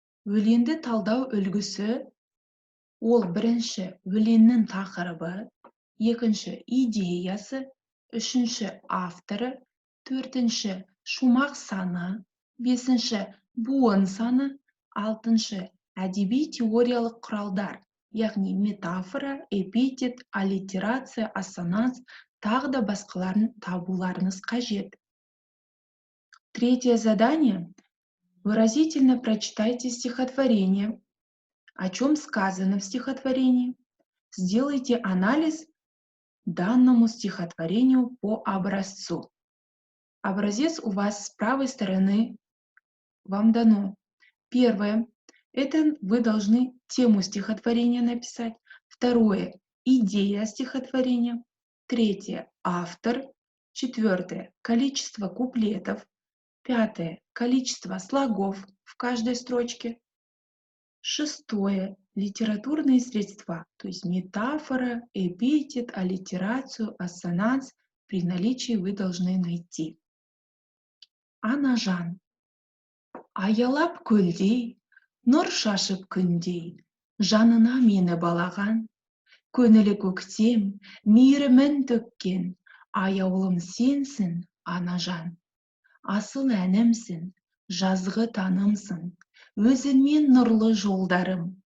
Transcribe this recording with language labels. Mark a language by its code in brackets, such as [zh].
[kk] Өлеңді талдау үлгісі ол бірінші өлеңнің тақырыбы, екінші идеясы, үшінші авторы, төртінші шумақ саны, бесінші буын саны, алтыншы әдеби теориялық құралдар, яғни метафора, эпитет, аллитерация, ассонанс, тағы да басқаларын табуларыңыз қажет. [ru] Третье задание. Выразительно прочитайте стихотворение. О чем сказано в стихотворении? Сделайте анализ данному стихотворению по образцу. Образец у вас с правой стороны вам дано. Первое. Это вы должны тему стихотворения написать. Второе. Идея стихотворения. Третье. Автор. Четвертое. Количество куплетов. Пятое. Количество слогов в каждой строчке. Шестое. Литературные средства, то есть метафора, эпитет, аллитерацию, ассонанс при наличии вы должны найти. [kk] Анажан. Аялап көлдей, Нұр шашып күндей, жанына мені балаған, көңілі көктем, мейірімін төккен, аяулым сенсің, ана жан. Асыл әнімсің, жазғы танымсың, өзіңмен нұрлы жолдарым.